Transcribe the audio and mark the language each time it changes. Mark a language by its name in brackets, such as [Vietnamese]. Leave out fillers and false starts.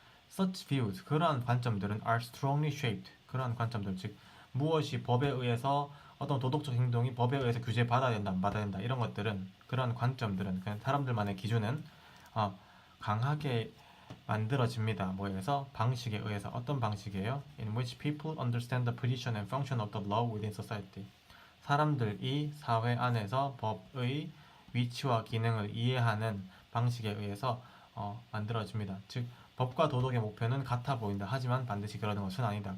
[English] Such views, [Korean] 그러한 관점들은 [English] are strongly shaped. [Korean] 그러한 관점들, 즉 무엇이 법에 의해서 어떤 도덕적 행동이 법에 의해서 규제받아야 된다, 안 받아야 된다 이런 것들은 그런 관점들은 그냥 사람들만의 기준은 강하게 만들어집니다. 뭐에 의해서? 방식에 의해서. 어떤 방식이에요? [English] In which people understand the position and function of the law within society. [Korean] 사람들이 사회 안에서 법의 위치와 기능을 이해하는 방식에 의해서 만들어집니다. 즉 법과 도덕의 목표는 같아 보인다. 하지만 반드시 그러는 것은 아니다.